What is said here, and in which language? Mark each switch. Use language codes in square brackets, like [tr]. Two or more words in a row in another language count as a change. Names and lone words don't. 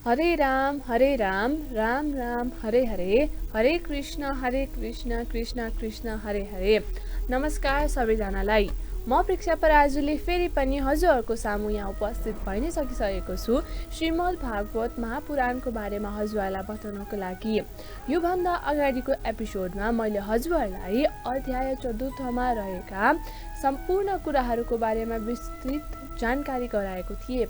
[sa] हरे राम राम राम हरे हरे, हरे कृष्ण कृष्ण कृष्ण हरे हरे। [ne] नमस्कार सबैजनालाई। म प्रेक्षा पराजुले फेरि पनि हजुरहरूको सामु यहाँ उपस्थित भइ नै सकिसकेको छु। श्रीमद् भागवत महापुराणको बारेमा हजुरहरूलाई बताउनको लागि। योभन्दा अगाडिको एपिसोडमा मैले हजुरहरूलाई अध्याय 14 मा रहेका सम्पूर्ण कुराहरूको बारेमा विस्तृत जानकारी गराएको थिएँ।